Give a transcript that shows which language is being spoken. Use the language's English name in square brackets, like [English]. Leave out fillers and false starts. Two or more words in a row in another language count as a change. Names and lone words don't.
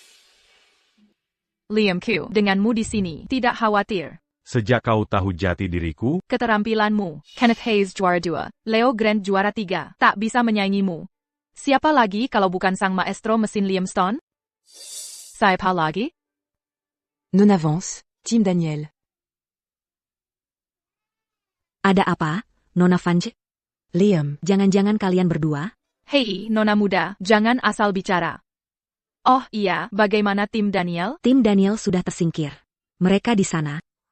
[Indonesian] Liam Q, denganmu di sini, tidak khawatir. Sejak kau tahu jati diriku, Keterampilanmu, Kenneth Hayes juara 2, Leo Grant juara 3, tak bisa menyaingimu. Siapa lagi kalau bukan sang maestro mesin Liam Stone? Siapa lagi? Non avance. Team Daniel. Ada apa, Nona Vance? Liam. Jangan-jangan kalian berdua? Hei, Nona muda, jangan asal bicara. Oh iya, bagaimana tim Daniel? Tim Daniel sudah tersingkir. Mereka di sana.